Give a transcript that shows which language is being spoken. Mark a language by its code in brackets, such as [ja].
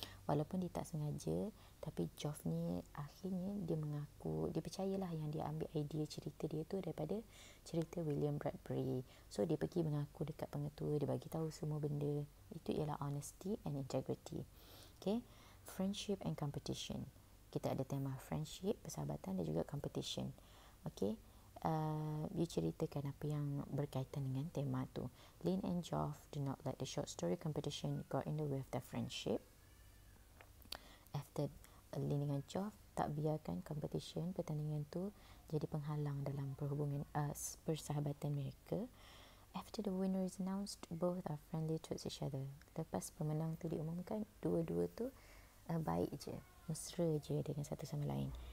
[ms] Walaupun dia tak sengaja, tapi Geoff ni akhirnya dia mengaku, dia percayalah yang dia ambil idea cerita dia tu daripada cerita William Bradbury. So dia pergi mengaku dekat pengetua, dia bagi tahu semua benda. Itu ialah [en] honesty and integrity. Okay, friendship and competition. [ms] Kita ada tema friendship, persahabatan dan juga competition. Okay, dia ceritakan apa yang berkaitan dengan tema tu. [en] Lynn and Geoff do not let the short story competition got in the way of their friendship. [ms] After Lynn dengan Geoff tak biarkan competition, pertandingan tu jadi penghalang dalam perhubungan persahabatan mereka. [en] After the winner is announced, both are friendly towards each other. [ms] Lepas pemenang tu diumumkan, dua-dua tu baik je, mesra je dengan satu sama lain.